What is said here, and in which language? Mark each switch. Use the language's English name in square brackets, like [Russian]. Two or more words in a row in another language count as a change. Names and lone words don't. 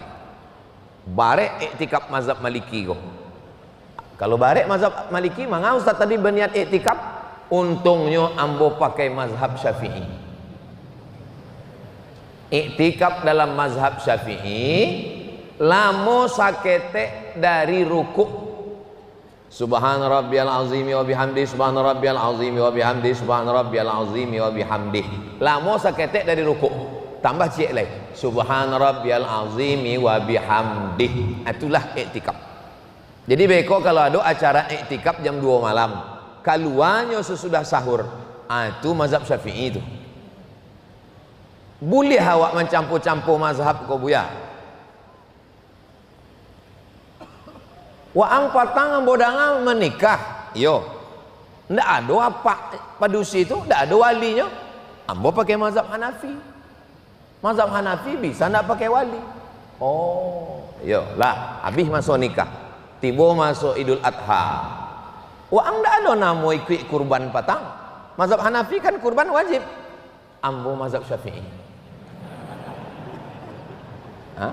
[Minangkabau] Barek iktikaf mazhab Maliki kok. Kalau barek mazhab Maliki, mangga Ustaz tadi berniat iktikaf. Untungnya ambo pakai mazhab Syafi'i. Iktikaf dalam mazhab Syafi'i lamo sakete dari ruku. [Arabic] سبحان ربي العظيم وبحمده، سبحان ربي العظيم وبحمده، سبحان ربي العظيم وبحمده. [Minangkabau] Lamo sakete dari ruku. Tambah cik lagi. [Arabic] سبحان ربي العظيم وبحمده. [Indonesian] Itulah iktikaf. [Minangkabau] Jadi beko kalau ada acara iktikaf jam 2 malam, keluarnya sesudah sahur, itu mazhab Syafi'i itu. Boleh awak mencampur-campur mazhab kau buya. Waang patang bodangan menikah, yo. Ndak ada apa padusi itu, ndak ada walinya. Ambo pakai mazhab Hanafi. Mazhab Hanafi bisa ndak pakai wali. Oh, yo lah, habis masuk nikah, tiba masuk Idul Adha. Waang ndak ada namo ikut kurban patang. Mazhab Hanafi kan kurban wajib. Ambo mazhab Syafi'i. Hah?